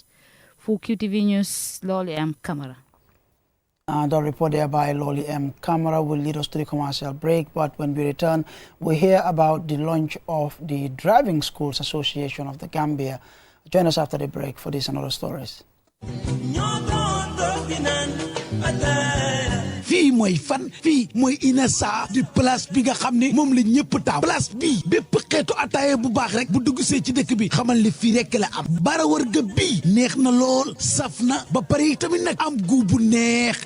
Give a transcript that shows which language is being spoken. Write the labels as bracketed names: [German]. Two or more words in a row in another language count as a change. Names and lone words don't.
[English] For QTV News, Loli M. Kamara. The report there by Loli M. Kamara will lead us to the commercial break, but when we return, we hear about the launch of the Driving Schools Association of the Gambia. Join us after the break for this and other stories. [Wolof] fii mooy fan fii mooy Inessa di place bi nga xam ne moom la ñëpp taaw place bii bépp xeetu ataaya bu baax rek bu dugg see ci dëkk bi xamal li fii rek la am bara wërga bii neex na lool saf na ba pare tamit nag am gu bu neex